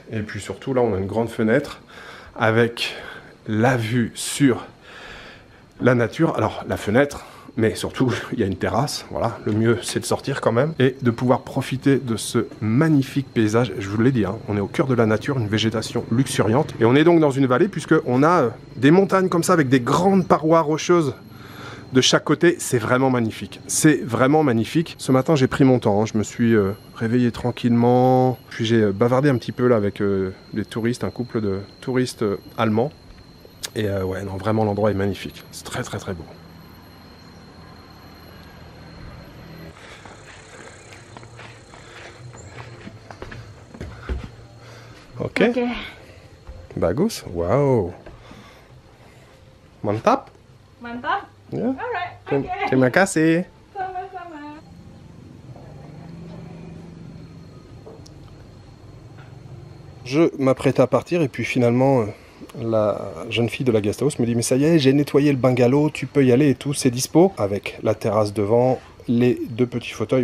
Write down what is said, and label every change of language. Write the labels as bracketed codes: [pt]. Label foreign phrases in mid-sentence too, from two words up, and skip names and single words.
[fr] Et puis surtout, là, on a une grande fenêtre avec la vue sur la nature, alors la fenêtre, mais surtout il y a une terrasse, voilà, le mieux c'est de sortir quand même, et de pouvoir profiter de ce magnifique paysage, je vous l'ai dit, hein, on est au cœur de la nature, une végétation luxuriante, et on est donc dans une vallée puisqu'on a des montagnes comme ça avec des grandes parois rocheuses de chaque côté, c'est vraiment magnifique, c'est vraiment magnifique. Ce matin j'ai pris mon temps, hein, je me suis réveillé tranquillement, puis j'ai bavardé un petit peu là avec des touristes, un couple de touristes allemands. Et ouais, non, vraiment l'endroit est magnifique. C'est très beau. Ok. [id] Bagus. Wow. Mantap. Mantap. Yeah. [en] Alright. Okay. [id] Terima kasih. Sama-sama. [fr] Je m'apprête à partir et puis finalement la jeune fille de la [en] guest house [fr] me dit mais ça y est, j'ai nettoyé le bungalow, tu peux y aller et tout, c'est dispo, avec la terrasse devant, les 2 petits fauteuils.